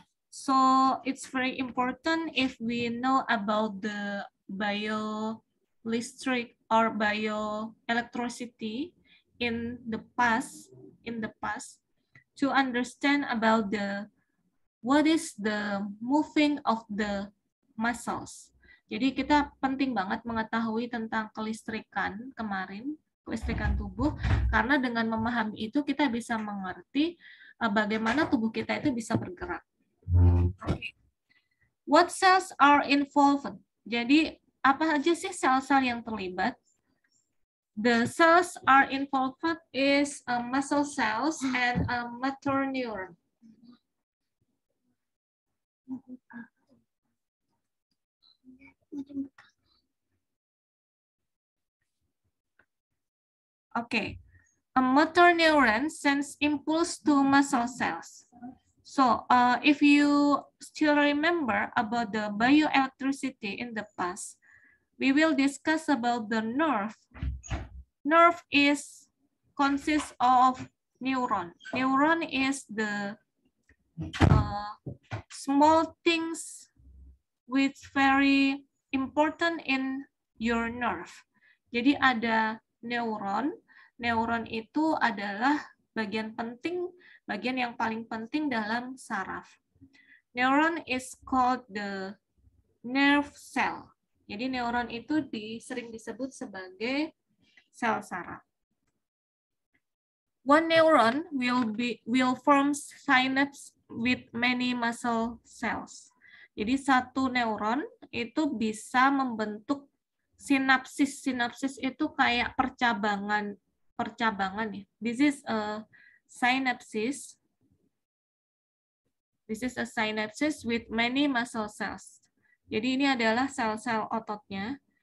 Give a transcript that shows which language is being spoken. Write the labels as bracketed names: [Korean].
[English] So it's very important if we know about the bioelectric or bioelectricity in the past to understand about what is the moving of the muscles. [Indonesian] Jadi kita penting banget mengetahui tentang kelistrikan kelistrikan tubuh, karena dengan memahami itu kita bisa mengerti bagaimana tubuh kita itu bisa bergerak. [English] Okay. What cells are involved? [Indonesian] Jadi apa aja sih sel-sel yang terlibat? [English] The cells are involved is muscle cells and motor neuron. Okay, a motor neuron sends impulse to muscle cells. So if you still remember about the bioelectricity in the past, we will discuss about the nerve. Nerve consists of neuron. Neuron is the small things which very important in your nerve. [Indonesian] Jadi ada neuron. Neuron itu adalah bagian yang paling penting dalam saraf. [English] Neuron is called the nerve cell. [Indonesian] Jadi neuron itu sering disebut sebagai sel saraf. [English] One neuron will form synapse with many muscle cells. [Indonesian] Jadi satu neuron itu bisa membentuk sinapsis. Sinapsis itu kayak percabangan ya. [English] This is a synapsis. This is a synapsis with many muscle cells. [Indonesian] Jadi ini adalah sel-sel ototnya.